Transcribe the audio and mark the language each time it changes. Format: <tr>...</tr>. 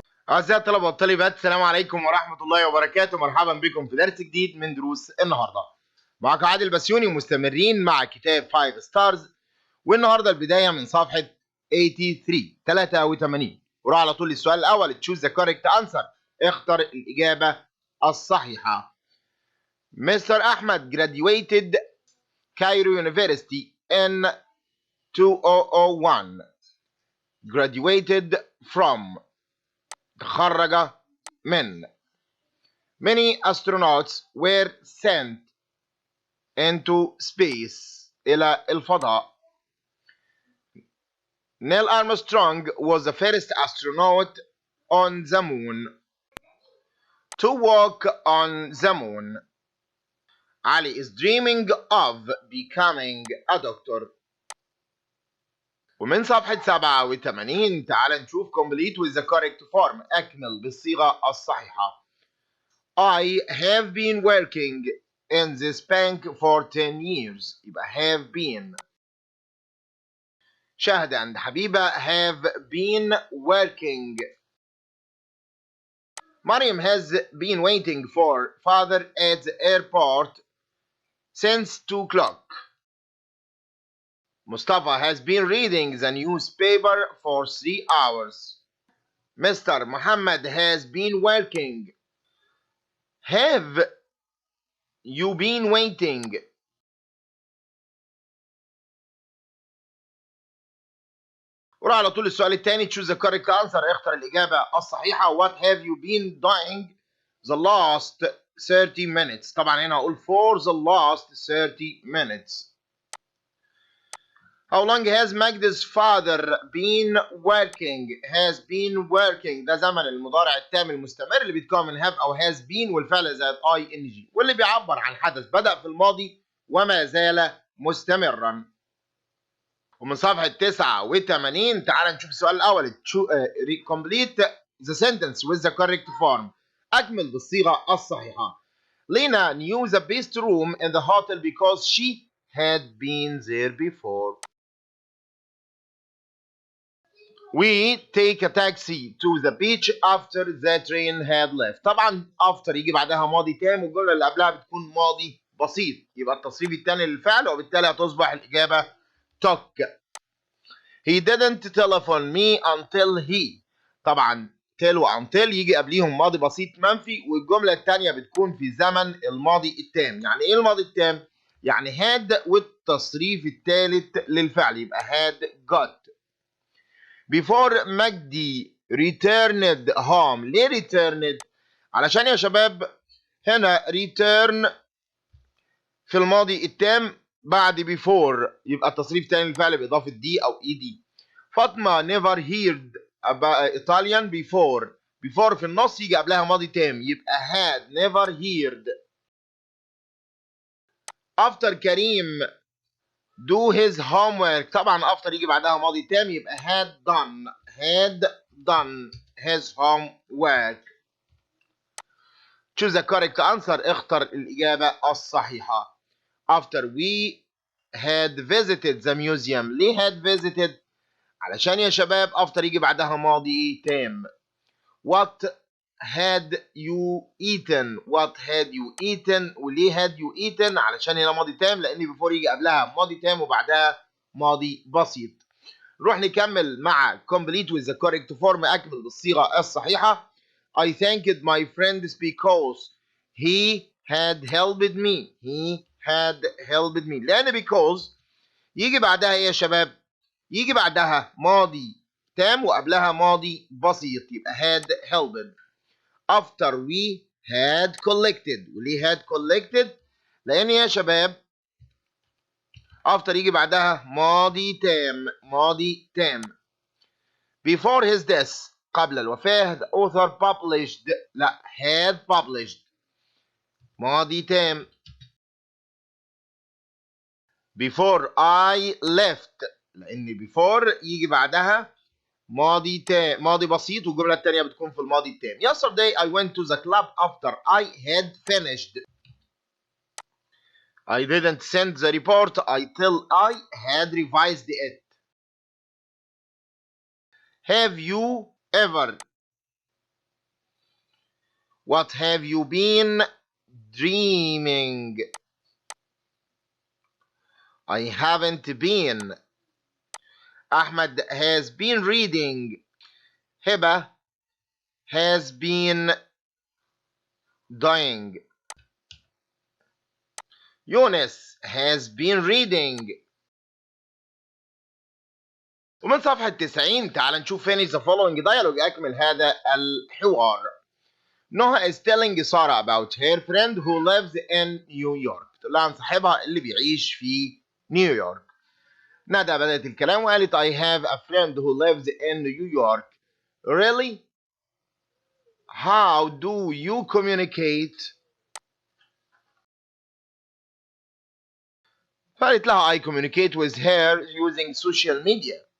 <ar>أعزائي الطلبة والطالبات، السلام عليكم ورحمة الله وبركاته. مرحبا بكم في درس جديد من دروس النهاردة. معكم عادل بسيوني ومستمرين مع كتاب فايف ستارز، والنهاردة البداية من صفحة 83 وراح على طول للسؤال الأول.</ar> <en>choose the correct answer،</en> <ar>اختر الإجابة الصحيحة.</ar> <en>Mister Ahmed graduated Cairo University in 2001. graduated from،</en> <ar>تخرج من.</ar> <en>Many astronauts were sent into space،</en> <ar>إلى الفضاء.</ar> <en>Neil Armstrong was the first astronaut on the moon. To walk on the moon. Ali is dreaming of becoming a doctor.</en> <ar>ومن صفحة 87 تعال نشوف</ar> <en>complete with the correct form،</en> <ar>أكمل بالصيغة الصحيحة.</ar> <en>I have been working in this bank for 10 years.</en> <ar>يبقى</ar> <en>have been.</en> <ar>شاهد عند حبيبة</ar> <en>have been working. Mariam has been waiting for father at the airport since 2 o'clock. Mustafa has been reading the newspaper for 3 hours. Mr. Muhammad has been working. Have you been waiting?</en> <ar>وراح على طول السؤال الثاني</ar> <en>choose the correct answer،</en> <ar>اختر الإجابة الصحيحة.</ar> <en>What have you been doing the last 30 minutes؟</en> <ar>طبعا هنا هقول</ar> <en>for the last 30 minutes. How long has Magda's father been working؟ has been working</en> <ar>ده زمن المضارع التام المستمر اللي بيتكون من have أو has been والفعل زائد ing، واللي بيعبر عن حدث بدأ في الماضي وما زال مستمرا. ومن صفحة 89 تعال نشوف السؤال الأول.</ar> <en>complete the sentence with the correct form،</en> <ar>أكمل بالصيغة الصحيحة.</ar> <en>Lena knew the best room in the hotel because she had been there before. We take a taxi to the beach after the train had left.</en> <ar>طبعا after يجي بعدها ماضي تام، والجملة اللي قبلها بتكون ماضي بسيط، يبقى التصريف الثاني للفعل، وبالتالي هتصبح الإجابة took.</ar> <en>He didn't telephone me until he.</en> <ar>طبعا till و until يجي قبليهم ماضي بسيط منفي، والجملة الثانية بتكون في زمن الماضي التام. يعني ايه الماضي التام؟ يعني had والتصريف الثالث للفعل، يبقى</ar> <en>had got. Before Magdy returned home.</en> <ar>ليه returned؟ علشان يا شباب هنا return في الماضي التام بعد before، يبقى التصريف الثاني للفعل بإضافة دي أو ed.</ar> <en>Fatma never heard about Italian before.</en> <ar>before في النص يجي قبلها ماضي تام، يبقى</ar> <en>had never heard. after Karim do his homework.</en> <ar>طبعا after يجي بعدها ماضي تام، يبقى</ar> <en>had done his homework. choose the correct answer،</en> <ar>اختر الإجابة الصحيحة.</ar> <en>after we had visited the museum.</en> <ar>ليه</ar> <en>had visited؟</en> <ar>علشان يا شباب after يجي بعدها ماضي تام.</ar> <en>what had you eaten؟</en> <ar>what</ar> <en>had you eaten؟</en> <ar>وليه had you eaten؟ علشان هنا ماضي تام، لأن before يجي قبلها ماضي تام وبعدها ماضي بسيط. نروح نكمل مع</ar> <en>complete with the correct form،</en> <ar>أكمل بالصيغة الصحيحة.</ar> <en>I thanked my friends because he had helped me. he had helped me.</en> <ar>لأن because يجي بعدها إيه يا شباب؟ يجي بعدها ماضي تام وقبلها ماضي بسيط، يبقى</ar> <en>had helped. after we had collected.</en> <ar>وليه</ar> <en>had collected؟</en> <ar>لأن يا شباب after يجي بعدها ماضي تام.</ar> <en>before his death،</en> <ar>قبل الوفاة،</ar> <en>the author published.</en> <ar>لا</ar> <en>had published،</en> <ar>ماضي تام.</ar> <en>before I left،</en> <ar>لأن before يجي بعدها ماضي بسيط، والجملة الثانية بتكون في الماضي التام.</ar> <en>yesterday I went to the club after I had finished. I didn't send the report until I had revised it. have you ever What have you been dreaming? I haven't been. Ahmed has been reading. Hiba has been dying. Yunus has been reading.</en> <ar>ومن صفحة 90 تعال نشوف</ar> <en>finish the following dialogue.</en> <ar>أكمل هذا الحوار.</ar> <en>Noah is telling Sarah about her friend who lives in New York.</en> <ar>تقول لها عن صاحبها اللي بيعيش في نيويورك. ندى بدأت الكلام وقالت</ar> <en>I have a friend who lives in New York. Really? How do you communicate?</en> <ar>قالت لها</ar> <en>I communicate with her using social media.</en>